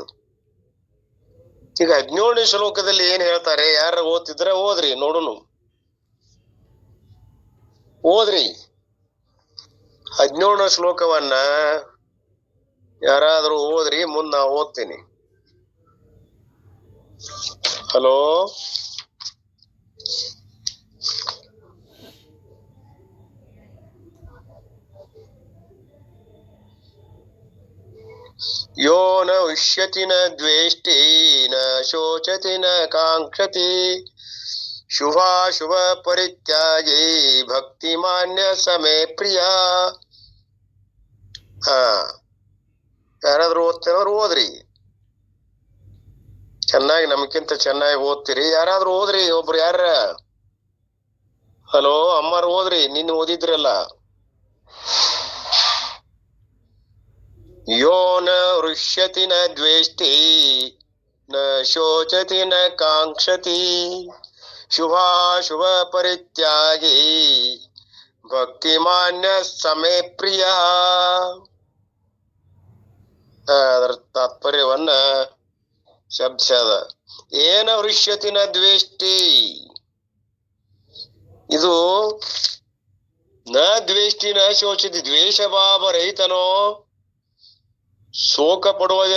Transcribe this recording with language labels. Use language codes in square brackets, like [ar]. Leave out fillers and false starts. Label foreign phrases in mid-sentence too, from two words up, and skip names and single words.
[kn] ಈಗ 17 ಶ್ಲೋಕದಲ್ಲಿ ಏನ್ ಹೇಳ್ತಾರೆ, ಯಾರು ಓದ್ತಿದ್ರೆ ಓದ್ರಿ, ನೋಡುನು, ಓದ್ರಿ 17 ಶ್ಲೋಕವನ್ನ ಯಾರಾದ್ರೂ ಓದ್ರಿ, ಮುಂದ್ ನಾ ಓದ್ತೀನಿ. ಹಲೋ, [sa] ಯೋ ನ ಉಷ್ಯತಿ ನ ದ್ವೇಷ್ಟಿ ನ ಶೋಚತಿ ನ ಕಾಂಕ್ಷತಿ ಶುಭಾಶುಭ ಪರಿತ್ಯಾಗಿ ಭಕ್ತಿ ಮಾನ್ಯ ಸಮೇ ಪ್ರಿಯ. [kn] ಯಾರಾದ್ರೂ ಓದ್ತಿರೋರು ಓದ್ರಿ, ಚೆನ್ನಾಗಿ, ನಮ್ಗಿಂತ ಚೆನ್ನಾಗಿ ಓದ್ತೀರಿ. ಯಾರಾದ್ರೂ ಓದ್ರಿ, ಒಬ್ರು ಯಾರ. ಹಲೋ ಅಮ್ಮಾರು ಓದ್ರಿ, ನಿನ್ನ ಓದಿದ್ರಲ್ಲ. [sa] ಯೋ ನ ಹೃಷ್ಯತಿ ನ ದ್ವೇಷ್ಟಿ ನ ಶೋಚತಿ ನ ಕಾಂಕ್ಷತಿ ಶುಭಾಶುಭ ಪರಿತ್ಯಾಗಿ ಭಕ್ತಿ ಮಾನ್ಯ ಸಮೇ ಪ್ರಿಯ. [kn] ಅದರ ತಾತ್ಪರ್ಯವನ್ನ ಶಬ್ದ [sa] ಏನ ಹೃಷ್ಯತಿ ನ ದ್ವೇಷ್ಟಿ, [kn] ಇದು [sa] ನ ದ್ವೇಷ್ಟಿ ನ ಶೋಚತಿ, [kn] ದ್ವೇಷ ಭಾವ ರಹಿತನೋ, ಶೋಕ ಪಡುವುದಿಲ್ಲ.